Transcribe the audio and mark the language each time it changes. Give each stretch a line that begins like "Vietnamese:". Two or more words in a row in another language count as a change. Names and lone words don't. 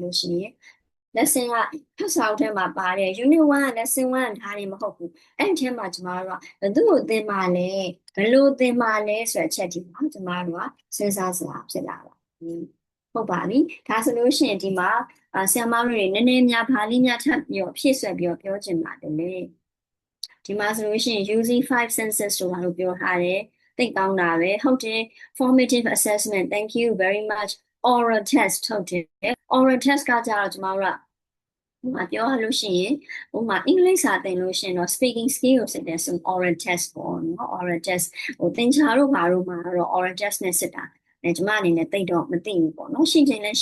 Burmese: လို့ရှိရင် lesson ကဖတ်စာအုပ်ထဲမှာပါတယ်
English: unit 1 lesson 1
Burmese: ဒါတွေမဟုတ်ဘူးအဲ့ဒီထဲမှာကျမတို့ကဘယ်သူ့ကိုသင်ပါလဲဘယ်လိုသင်ပါလဲဆိုတဲ့အချက်ဒီမှာကျမတို့ကစဉ်းစားစရာဖြစ်လာတာဟုတ်ပါပြီဒါဆိုလို့ရှိရင်ဒီမှာဆရာမတို့တွေနည်းနည်းများဗာလေးများထပ်ပြီးတော့ဖြည့်ဆွက်ပြီးတော့ပြောချင်ပါတယ်လေဒီမှာဆိုလို့ရှိရင်
English: using 5 senses
Burmese: ဆိုတာလို့ပြောထားတယ်သိ ကောင်းတာပဲဟုတ်တယ်
English: formative assessment thank you very much oral test
Burmese: ဟုတ်တယ်
English: oral test
Burmese: ကကြတော့ကျမတို့ကပြောရလို့ရှိရင်ဥပမာအင်္ဂလိပ်စာသင်လို့ရှိရင်တော့
English: speaking skill
Burmese: ကို စစ်တယ်ဆို
English: oral test
Burmese: ပေါ့နော်
English: oral test
Burmese: သင်္ချာတို့ဘာတို့မှာတော့
English: oral test
Burmese: နဲ့စစ်တာကျမအနေနဲ့သိတော့မသိဘူးပေါ့နော်ရှင်းချင်းလည်း